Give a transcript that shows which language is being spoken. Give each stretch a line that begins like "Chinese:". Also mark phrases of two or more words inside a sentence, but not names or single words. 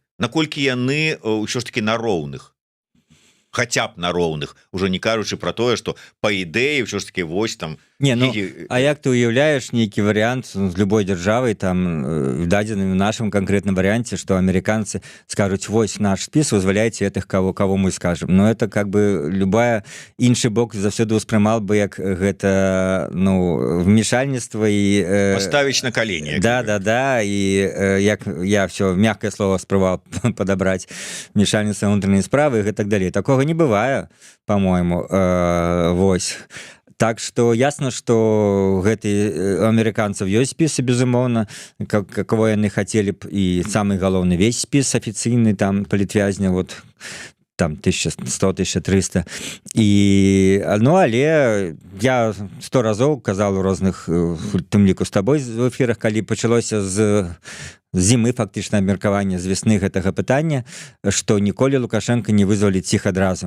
Belarusian: Наколькі яны ўсё ж таки на роўных? Хаця б на роўных, уже не кажучы пра тое, што па ідэі ўсё ж таки вось там... Не, ну, а як ты уяўляеш нейкі варыянт з любой дзяржавай, там, дадзеным в нашым канкрэтным варыянце, што амерыканцы скажуць, вось наш спіс, вызваляйте
Russian: этих, кого мы скажем. Но это как бы любая
Belarusian: іншы бок заўсёды ўспрымал бы як гэта, ну, вмешальніцтва і...
Russian: Поставіць на колени.
Belarusian: Да, і як я
Russian: все мягкое слово
Belarusian: спрабаваў падабраць, вмешальніцтва ўнутранай справы і так далей.
Russian: Такога не бывае, по-моему.
Belarusian: Вось.
Russian: Так что ясно, что
Belarusian: гэты амерыканцаў ёсць спісы, безумоўна, какого яны хацелі б, і самы галоўны весь спіс афіцыйны там палітвязня, вот там 1100-1300. І ну але я 100 разоў казал у розных, тым ліку з табой в эфірах, калі пачалося з зімы фактычна абмеркавання з весны гэтага пытання, што ніколі Лукашенко не вызваліць іх адразу.